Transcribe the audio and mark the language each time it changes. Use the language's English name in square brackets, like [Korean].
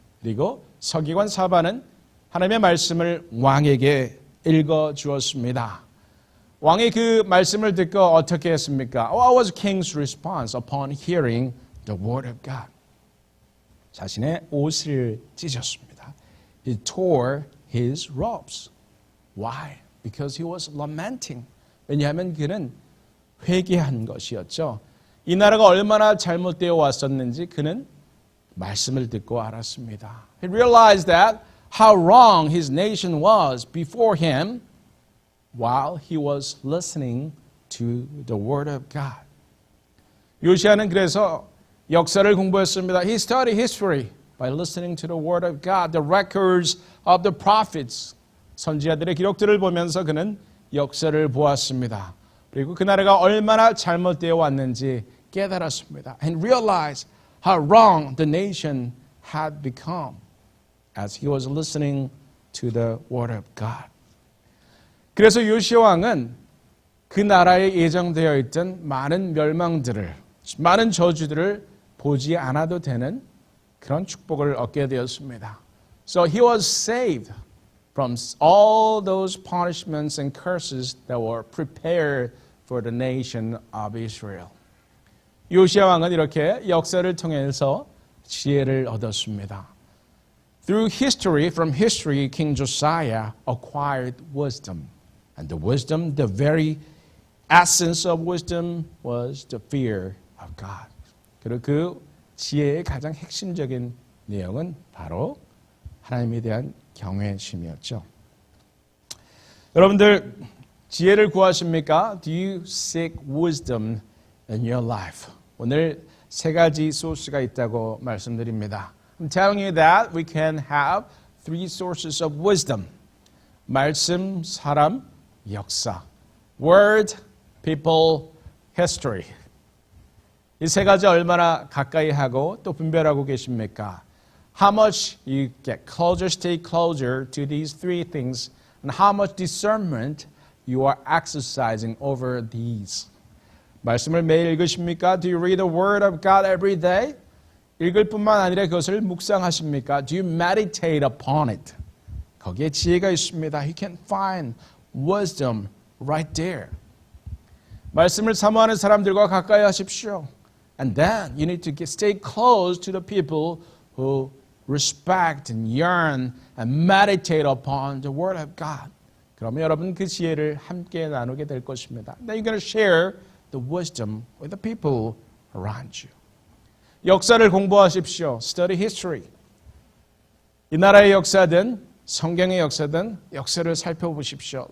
[Korean] 그리고 서기관 사반은 하나님의 말씀을 왕에게 읽어 주었습니다. 왕이 그 말씀을 듣고 어떻게 했습니까? [English] What was king's response upon hearing the word of God? [Korean] 자신의 옷을 찢었습니다. [English] He tore his robes. Why? Because he was lamenting. [Korean] 왜냐하면 그는 회개한 것이었죠. 이 나라가 얼마나 잘못되어 왔었는지 그는 말씀을 듣고 알았습니다. [English] He realized that how wrong his nation was before him while he was listening to the word of God. [Korean] 요시야는 그래서 역사를 공부했습니다. [English] He studied history by listening to the word of God, the records of the prophets. [Korean] 선지자들의 기록들을 보면서 그는 역사를 보았습니다. 그리고 그 나라가 얼마나 잘못되어 왔는지 깨달았습니다. [English] And realized how wrong the nation had become as he was listening to the word of God. [Korean] 그래서 요시야 왕은 그 나라에 예정되어 있던 많은 멸망들을, 많은 저주들을 보지 않아도 되는 그런 축복을 얻게 되었습니다. [English] So he was saved from all those punishments and curses that were prepared for the nation of Israel. [Korean] 요시야 왕은 이렇게 역사를 통해서 지혜를 얻었습니다. [English] Through history, from history, King Josiah acquired wisdom. And the wisdom, the very essence of wisdom was the fear of God. [Korean] 그리고 그 지혜의 가장 핵심적인 내용은 바로 하나님에 대한 경외심이었죠. 여러분들 지혜를 구하십니까? [English] Do you seek wisdom in your life? [Korean] 오늘 세 가지 소스가 있다고 말씀드립니다. [English] I'm telling you that we can have three sources of wisdom. [Korean] 말씀, 사람, 역사. [English] Word, people, history. [Korean] 이 세 가지 얼마나 가까이 하고 또 분별하고 계십니까? [English] How much you get closer, stay closer to these three things, and how much discernment you are exercising over these. [Korean] 말씀을 매일 읽으십니까? [English] Do you read the Word of God every day? [Korean] 읽을 뿐만 아니라 그것을 묵상하십니까? [English] Do you meditate upon it? [Korean] 거기에 지혜가 있습니다. [English] You can find wisdom right there. [Korean] 말씀을 사모하는 사람들과 가까이 하십시오. [English] And then you need to stay close to the people who respect and yearn and meditate upon the Word of God. [Korean] 그러면 여러분 그 지혜를 함께 나누게 될 것입니다. [English] Then you're going to share the wisdom with the people around you. [Korean] 역사를 공부하십시오. [English] Study history. [Korean] 이 나라의 역사든 성경의 역사든 역사를 살펴보십시오.